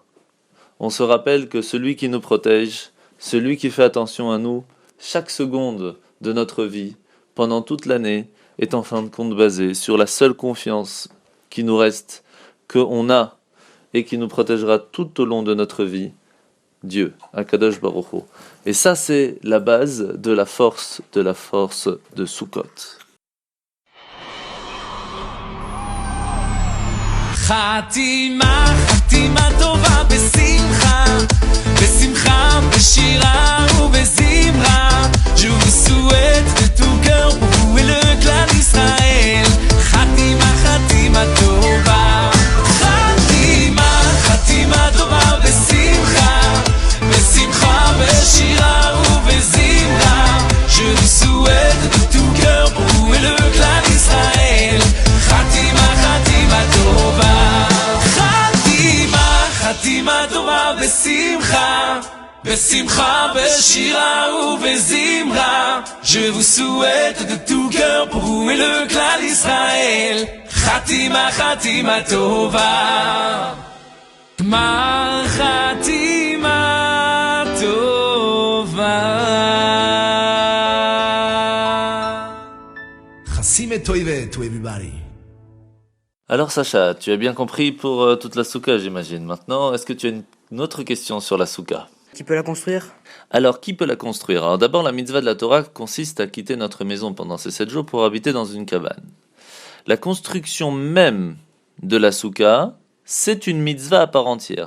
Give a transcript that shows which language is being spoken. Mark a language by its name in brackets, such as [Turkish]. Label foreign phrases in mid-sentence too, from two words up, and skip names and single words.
[French] On se rappelle que celui qui nous protège, celui qui fait attention à nous, chaque seconde de notre vie, pendant toute l'année, est en fin de compte basé sur la seule confiance qui nous reste, qu'on a, et qui nous protégera tout au long de notre vie, Dieu, [Hebrew] הקדוש ברוך הוא. [French] Et ça, c'est la base de la force de Sukkot. [Hebrew] חתימה, חתימה טובה בשמחה, בשמחה, בשירה ובזמרה. [French] Je vous souhaite de tout cœur pour vous et le clan d'Israël. [Hebrew] חתימה, חתימה טובה. חתימה, חתימה טובה בשמחה, בשמחה, בשירה ובזמרה. [French] Je vous souhaite de tout cœur pour vous et le clan d'Israël. [Hebrew] חתימה, חתימה טובה. חתימה טובה בשמחה, בשמחה, בשירה ובזמרה. [French] Je vous souhaite de tout cœur pour vous et le clan d'Israël. [Hebrew] חתימה, חתימה טובה. גמר חתימה טובה. חסימה טובה [English] to everybody. [French] Alors Sacha, tu as bien compris pour toute la souka, j'imagine. Maintenant, est-ce que tu as une autre question sur la souka? Qui peut la construire? Alors, qui peut la construire? Alors d'abord, la mitzvah de la Torah consiste à quitter notre maison pendant ces 7 jours pour habiter dans une cabane. La construction même de la souka, c'est une mitzvah à part entière.